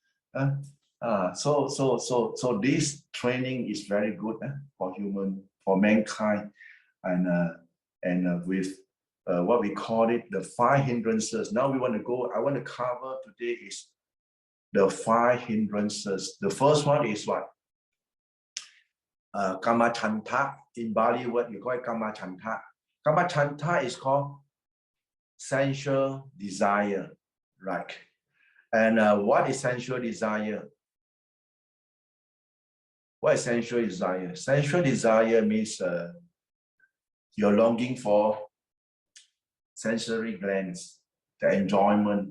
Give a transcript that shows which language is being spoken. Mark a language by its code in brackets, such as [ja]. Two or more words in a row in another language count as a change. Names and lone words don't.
[en] So this training is very good for mankind, and with what we call it, the 5 hindrances. Now I want to cover today is the 5 hindrances. The first one is what? [pi] Kama chanta. [en] In Bali word, you call it [pi] kama chanta. Kama chanta [en] is called sensual desire, right? And what is sensual desire? What is sensual desire? Sensual desire means you're longing for sensory glands, the enjoyment.